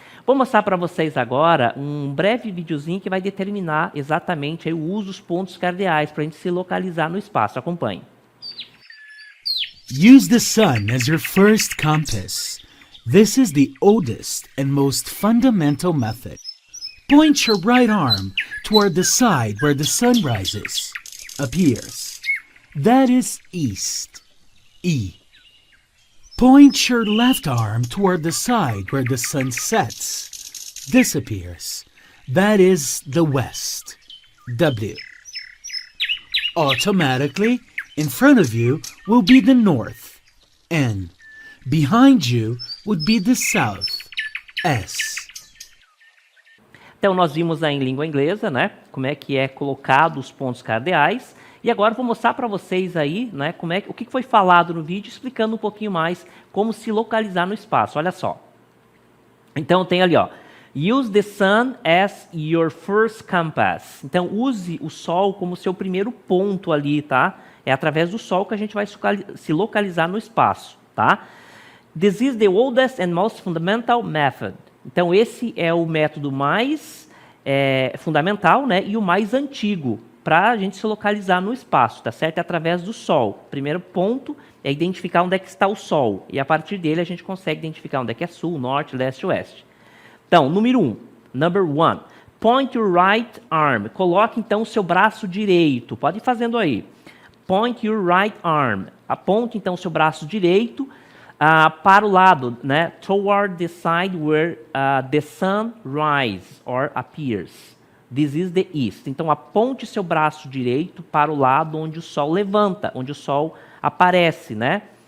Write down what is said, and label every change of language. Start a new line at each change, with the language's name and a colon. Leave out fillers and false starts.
Portuguese: Vou mostrar para vocês agora um breve videozinho que vai determinar exatamente aí o uso dos pontos cardeais para a gente se localizar no espaço. Acompanhe.
English: Use the sun as your first compass. This is the oldest and most fundamental method. Point your right arm toward the side where the sun rises, appears. That is east, E. Point your left arm toward the side where the sun sets, disappears. That is the west, W. Automatically, in front of you will be the north, N. Behind you would be the south, S.
Portuguese: Então, nós vimos aí em língua inglesa, né, como é que é colocado os pontos cardeais. E agora vou mostrar para vocês aí, né, o que foi falado no vídeo, explicando um pouquinho mais como se localizar no espaço. Olha só. Então, tem ali, ó.
English: Use the sun as your first compass.
Portuguese: Então, use o Sol como seu primeiro ponto ali, tá? É através do Sol que a gente vai se localizar no espaço, tá?
English: This is the oldest and most fundamental method.
Portuguese: Então, esse é o método mais fundamental, né, e o mais antigo para a gente se localizar no espaço, tá certo? É através do Sol. O primeiro ponto é identificar onde é que está o Sol. E a partir dele a gente consegue identificar onde é que é sul, norte, leste e oeste.
English: Então, number one. Point your right arm.
Portuguese: Coloque então o seu braço direito. Pode ir fazendo aí.
English: Point your right arm.
Portuguese: Aponte então o seu braço direito para o lado, né?
English: Toward the side where the sun rises or appears. This is the east.
Portuguese: Então, aponte seu braço direito para o lado onde o sol levanta, onde o sol aparece, né?